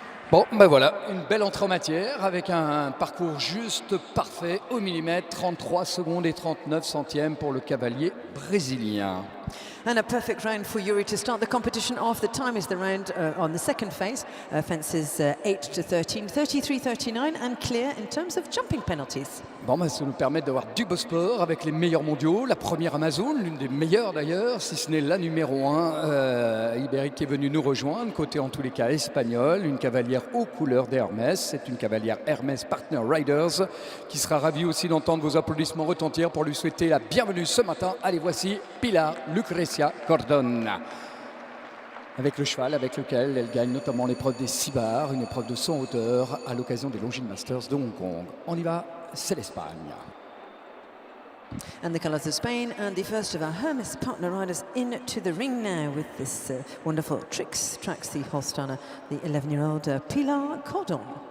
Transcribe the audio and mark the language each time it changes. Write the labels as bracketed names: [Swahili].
[French] Bon, ben voilà, une belle entrée en matière avec un parcours juste parfait au millimètre, 33 secondes et 39 centièmes pour le cavalier brésilien. [English] And a perfect round for Yuri to start the competition off. The time is the round on the second phase. Fences 8 to 13, 33, 39 and clear in terms of jumping penalties. [French] Bon, ben, ça nous permet d'avoir du beau sport avec les meilleurs mondiaux. La première Amazon, l'une des meilleures d'ailleurs, si ce n'est la numéro 1, ibérique qui est venue nous rejoindre, côté en tous les cas espagnol, une cavalière aux couleurs d'Hermès. C'est une cavalière Hermès Partner Riders qui sera ravie aussi d'entendre vos applaudissements retentir pour lui souhaiter la bienvenue ce matin. Allez, voici Pilar Lucrecia Cordon. Avec le cheval avec lequel elle gagne notamment l'épreuve des 6 barres, une épreuve de 100 hauteur à l'occasion des Longines Masters de Hong Kong. On y va, c'est l'Espagne. [English] And the colours of Spain, and the first of our Hermes partner riders into the ring now with this wonderful tracks the Holsteiner, the 11-year-old Pilar Cordon.